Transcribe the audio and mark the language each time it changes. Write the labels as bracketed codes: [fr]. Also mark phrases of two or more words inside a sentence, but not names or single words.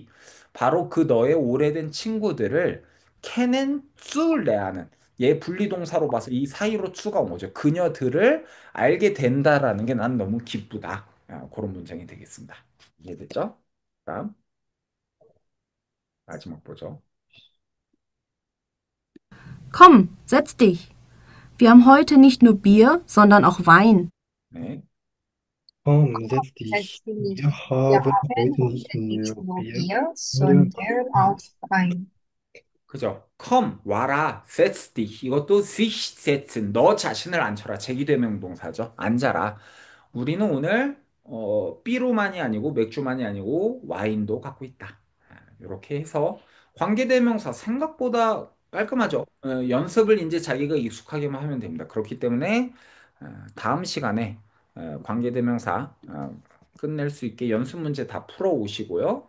[ko] 바로 그 너의 오래된 친구들을 케넨 쭈레아는 얘 분리동사로 봐서 이 사이로 추가 온 거죠. 그녀들을 알게 된다라는 게 난 너무 기쁘다. 그런 문장이 되겠습니다. 이해됐죠? 다음 마지막 보죠. [de] Komm, setz dich. Wir haben heute nicht nur Bier, sondern auch Wein. [ko] 네. [de] Komm, setz dich. Letztlich, Wir wir haben haben heute nicht heute nicht nur nur Bier, Bier, sondern sondern auch Wein. [ko] 그죠? come 와라 [de] setz dich [ko] 이것도 [de] sich setzen [ko] 너 자신을 앉혀라 제기대명 동사죠. 앉아라. 우리는 오늘 삐로만이 아니고 맥주만이 아니고 와인도 갖고 있다. 이렇게 해서 관계대명사 생각보다 깔끔하죠. 연습을 이제 자기가 익숙하게만 하면 됩니다. 그렇기 때문에 다음 시간에 관계대명사 끝낼 수 있게 연습 문제 다 풀어 오시고요.